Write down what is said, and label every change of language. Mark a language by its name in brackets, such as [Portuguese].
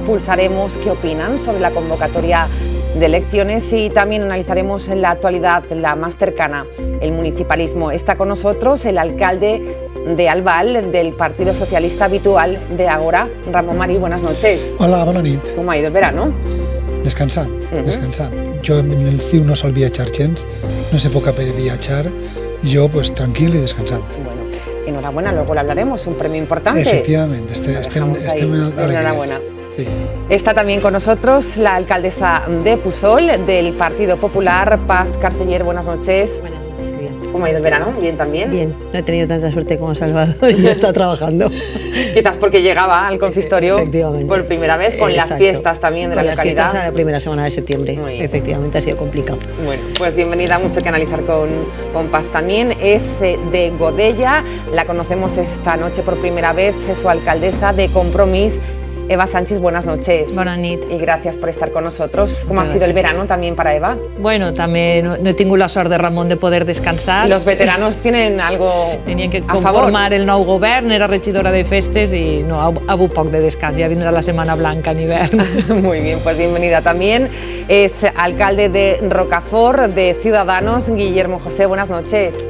[Spanish] Pulsaremos qué opinan sobre la convocatoria de elecciones y también analizaremos la actualidad, la más cercana, el municipalismo. Está con nosotros el alcalde de Albal, del Partido Socialista habitual de Ágora, Ramon Marí. Buenas noches. [Catalan] Hola, bona nit. [Spanish] ¿Cómo ha ido el verano? [Catalan] Descansant, descansant. Jo en l'estiu no sol viatjar gens, no és època per viatjar, jo pues tranquil y descansant. [Spanish] Bueno, enhorabuena, luego lo hablaremos, un premio importante. [Catalan] Efectivamente, estem [Spanish] enhorabuena. Sí. Está también con nosotros la alcaldesa de Pusol, del Partido Popular, Paz Carceller. Buenas noches. Buenas noches, bien. ¿Cómo ha ido el verano? ¿Bien también? Bien, no he tenido tanta suerte como Salvador y está trabajando. Quizás porque llegaba al consistorio por primera vez, con las fiestas también de la localidad. Las fiestas a la primera semana de septiembre, efectivamente ha sido complicado. Bueno, pues bienvenida, mucho que analizar con Paz también. Es de Godella, la conocemos esta noche por primera vez, es su alcaldesa de Compromís. Eva Sánchez, buenas noches. Buenas noches. Y gracias por estar con nosotros. ¿Cómo ha sido el verano también para Eva? [Catalan] Bueno, també no he tingut la sort de Ramon de poder descansar. [Spanish] Los veteranos tienen algo [Catalan] Tenien que [Spanish] a [Catalan] conformar [Spanish] favor. [Catalan] el nou govern, era regidora de festes i no, ha hagut poc de descans, ja vindrà la Setmana Blanca en hivern. [Spanish] Muy bien, pues bienvenida también. Es alcalde de Rocafort, de Ciudadanos, Guillermo José, buenas noches.